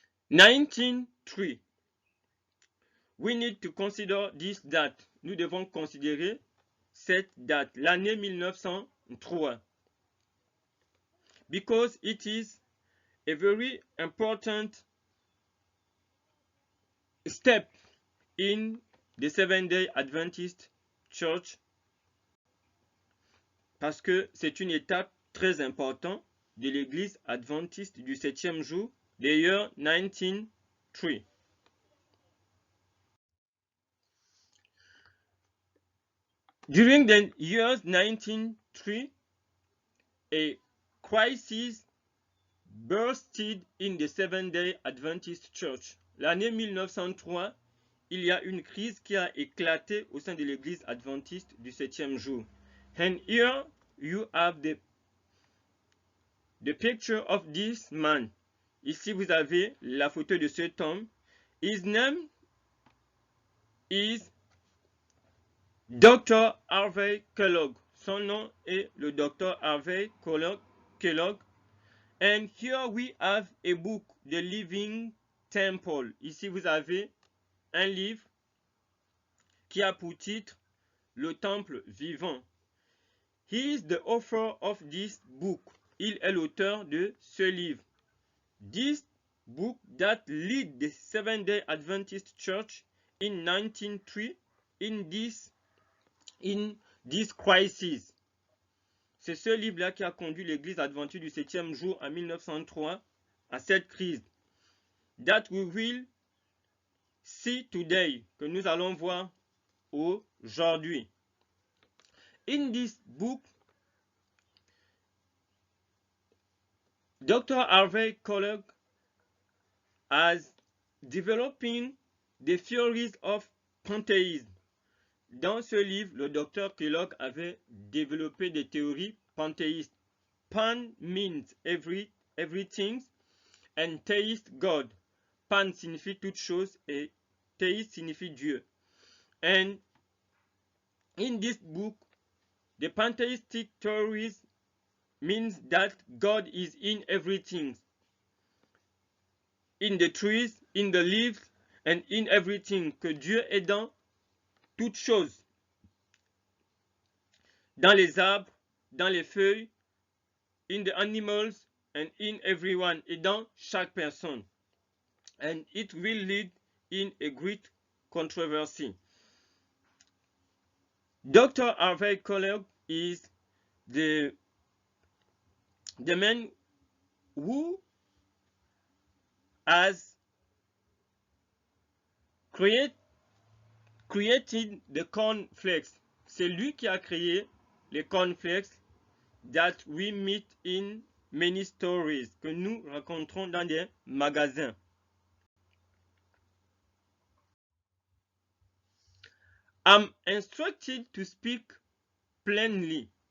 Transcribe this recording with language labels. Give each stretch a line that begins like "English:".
English: 1903. We need to consider this date.
French: Nous devons considérer cette date, l'année 1903,
English: because it is a very important step in the Seventh-day Adventist Church,
French: parce que c'est une étape très importante de l'Église adventiste du 7e jour, the year 1903.
English: During the years 1903, a crisis bursted in the Seventh-day Adventist Church.
French: L'année 1903, il y a une crise qui a éclaté au sein de l'Église adventiste du 7e jour.
English: And here you have the picture of this man.
French: Ici, vous avez la photo de cet homme.
English: His name is Dr.
French: Harvey Kellogg. Son nom est le Dr. Harvey Kellogg.
English: And here we have a book, The Living Temple.
French: Ici, vous avez un livre qui a pour titre Le Temple vivant.
English: He is the author of this book.
French: Il est l'auteur de ce livre.
English: This book that led the Seventh-day Adventist Church in 1903 in this crisis.
French: C'est ce livre-là qui a conduit l'Église adventiste du 7e jour en 1903 à cette crise.
English: That we will see today,
French: que nous allons voir aujourd'hui.
English: In this book, Dr. Harvey Kellogg has developing the theories of pantheism.
French: Dans ce livre, le docteur Kellogg avait développé des théories panthéistes.
English: Pan means everything and theist God.
French: Pan signifie toute chose et theist signifie Dieu.
English: And in this book, the pantheistic theories means that God is in everything. In the trees, in the leaves, and in everything,
French: que Dieu est dans toutes choses, dans les arbres, dans les feuilles,
English: in the animals, and in everyone,
French: et dans chaque personne.
English: And it will lead in a great controversy. Dr. Harvey Kellogg is the man who has created the cornflakes.
French: C'est lui qui a créé les cornflakes
English: that we meet in many stories,
French: que nous rencontrons dans des magasins.
English: I'm instructed to speak plainly.